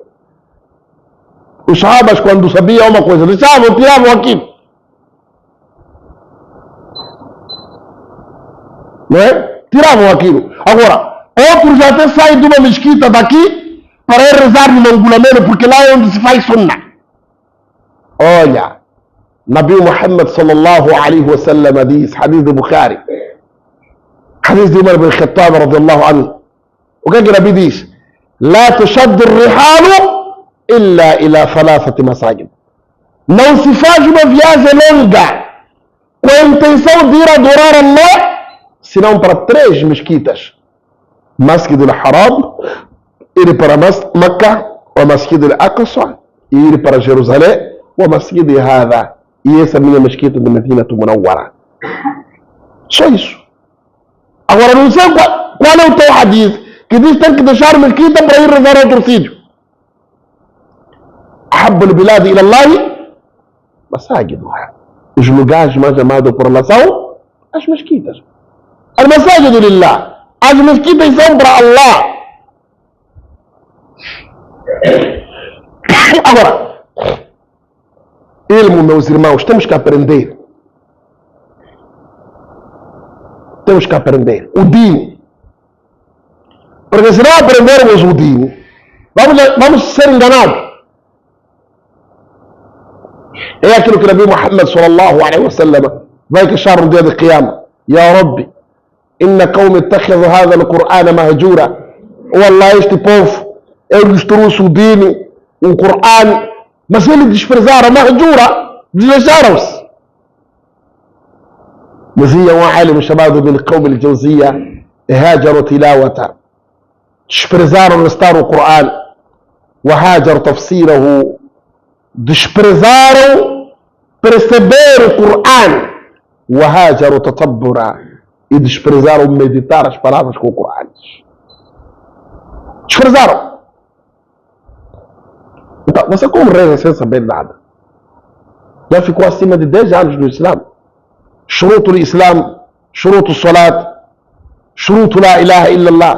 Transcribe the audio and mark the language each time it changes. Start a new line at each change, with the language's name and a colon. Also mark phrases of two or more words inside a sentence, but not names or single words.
Portuguese: Os sahabas, quando sabiam uma coisa, deixavam, tiravam aquilo. Não é? Tiravam aquilo. Agora, outros até saem de uma mesquita daqui para ir rezar no Angulameno, porque lá é onde se faz Sunna. Olha, Nabi Muhammad
Arabic: صلى الله عليه وسلم
Portuguese: diz, hadith de Bukhari, hadith de Umar bin Khattab
Arabic: رضي الله عنه.
Portuguese: O que é que Nabi diz?
Arabic: لا تشد الرحال إلا إلى ثلاثة مساجد.
Portuguese: Não se faz uma viagem longa com a intenção de ir adorar Allah, senão para 3 mesquitas. Masjid al-Haram, ir para Makkah, o Masjid al-Aqsa, e ir para Jerusalém, o Masjid Hada, e essa minha mesquita de Medina Munawwara. Só isso. Agora não sei qual é o teu hadith que diz que tem que deixar a mesquita para ir rezar a outro sítio.
Arabic: أحب البلاد إلى الله مساجدها.
Portuguese: Os lugares mais amados por Allah são as mesquitas.
Arabic: المساجد لله.
Portuguese: As mesquitas são para Allah. Agora, ilmo, meus irmãos, temos que aprender. Temos que aprender. O Din. Porque se não aprendermos o Din, vamos ser enganados. É aquilo que o Nabi Muhammad
Arabic: صلى الله عليه وسلم
Portuguese: vai queixar no dia de Qiyamah.
Arabic: يا رب إن قومي اتخذوا هذا القرآن مهجورا.
Portuguese: Wallah, este povo, eles trouxeram o Din, o Qur'an, mas eles desprezaram, mahjura, desleixaram-se. Dizia um alim chamado bil Qawm al-Jawziyya,
Arabic: هجروا تلاوته.
Portuguese: Desprezaram recitar o Qur'an,
Arabic: وهجروا تفسيره.
Portuguese: Desprezaram perceber o Qur'an,
Arabic: وهجروا تدبره.
Portuguese: E desprezaram meditar as palavras com o Qur'an. Desprezaram. Então, você como reza sem saber nada? Já ficou acima de 10 anos no Islã.
Arabic: شروط الإسلام، شروط الصلاة، شروط لا إله إلا الله.